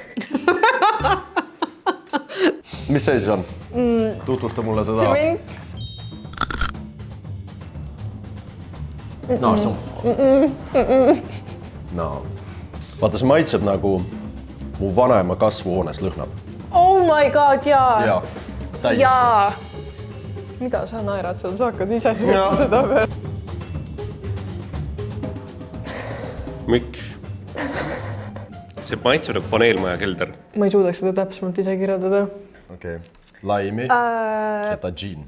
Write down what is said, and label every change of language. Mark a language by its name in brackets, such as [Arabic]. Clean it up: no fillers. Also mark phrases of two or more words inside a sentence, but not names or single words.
[Estonian] Mis see siis on? Tutvusta mulle seda. Sement. No. Vaata, see maitseb nagu mu vanema kasvuhoones lõhnab. [English] Oh my god, [Estonian] jaa. Jaa. Jaa. Mida sa naerad seal? Sa hakkad ise sööma seda veel. Miks? See maitseb nagu paneelmaja kelder. Ma ei suudaks seda täpsemalt ise kirjeldada. Laimi, ketagiin.